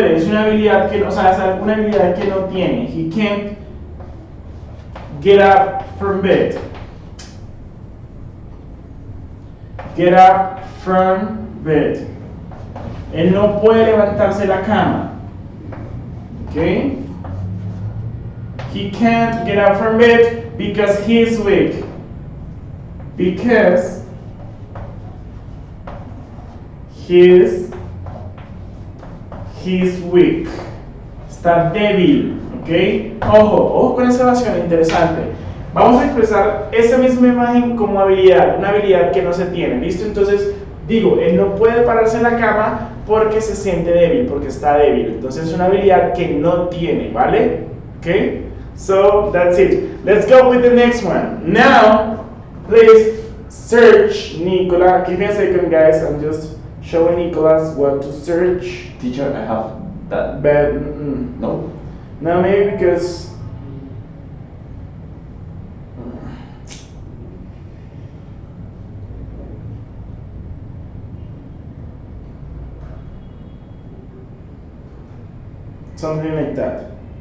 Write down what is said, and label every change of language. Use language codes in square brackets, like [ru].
[es] Es una habilidad que, o sea, es una habilidad que no tiene. [en] He can't get up from bed. Get up from bed. [es] Él no puede levantarse de la cama. [en] Okay? He can't get up from bed because he is weak. Because he's weak. [es] Está débil. ¿Ok? Ojo con esa oración interesante. Vamos a expresar esa misma imagen como habilidad, una habilidad que no se tiene. ¿Listo? Entonces, digo, él no puede pararse en la cama porque se siente débil, porque está débil. Entonces, es una habilidad que no tiene, ¿vale? [en] ¿Ok? So, that's it. Let's go with the next one. Now, please search Nicola. Give me a second, guys. I'm just showing Nicolas what to search. Teacher, I have that. But, No? no, maybe because something like that.